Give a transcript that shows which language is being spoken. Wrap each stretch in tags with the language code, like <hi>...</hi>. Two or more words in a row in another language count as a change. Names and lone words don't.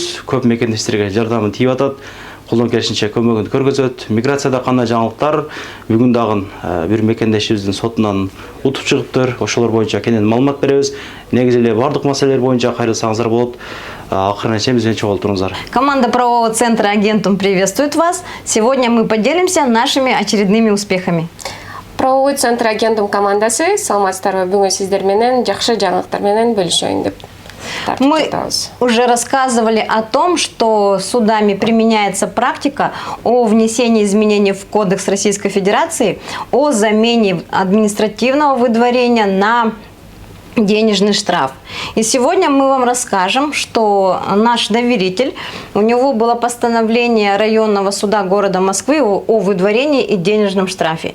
<ky>Көп мекендештерге жардамы тийип атат. Колдон келишинче көмөгүн көргөзөт. Миграцияда кандай жаңылыктар? Бүгүн дагы бир мекендешибиздин сотунан утуп чыгыптыр. Ошолор боюнча кенен маалымат беребиз. Негизи эле бардык маселелер боюнча кайрылсаңыздар болот. Акырынча бизбен чогултуруңуздар.</ky> <ru>Команда правового центра «Агентум» приветствует вас. Сегодня мы поделимся нашими очередными успехами.</ru> <ky>Правовой центр «Агентум» командасы саламатсыздарбы, бүгүн сиздер менен жакшы жаңылыктар менен бөлүшөйүн деп.</ky> <ru>Мы уже рассказывали о том, что судами применяется практика о внесении изменений в Кодекс Российской Федерации о замене административного выдворения на денежный штраф. И сегодня мы вам расскажем, что наш доверитель, у него было постановление районного суда города Москвы о выдворении и денежном штрафе.</ru>